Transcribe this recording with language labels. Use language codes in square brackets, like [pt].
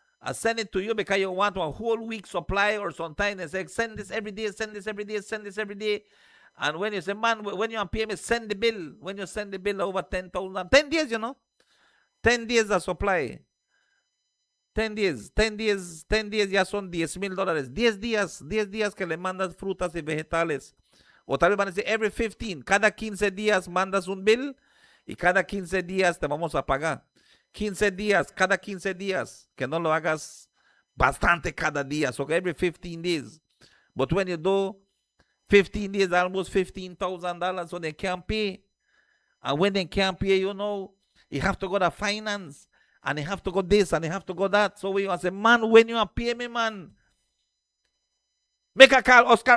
[en] I send it to you because you want a whole week supply, or sometimes they say, send this every day, send this every day, send this every day. And when you say, man, when you pay me, send the bill. When you send the bill over 10,000, 10 days, 10 days of supply. [es] 10 días, ya son $10,000. 10 días que le mandas frutas y vegetales. O tal vez van a decir, [en] every 15, [es] cada 15 días mandas un bill y cada 15 días te vamos a pagar. 15 días, cada 15 días, que no lo hagas bastante cada día. [en] So every 15 days. But when you do 15 days, almost $15,000, so they can't pay. And when they can't pay, you have to go to finance. And they have to go this, and they have to go that. So we say, man, when you pay me, man, make a call, Oscar.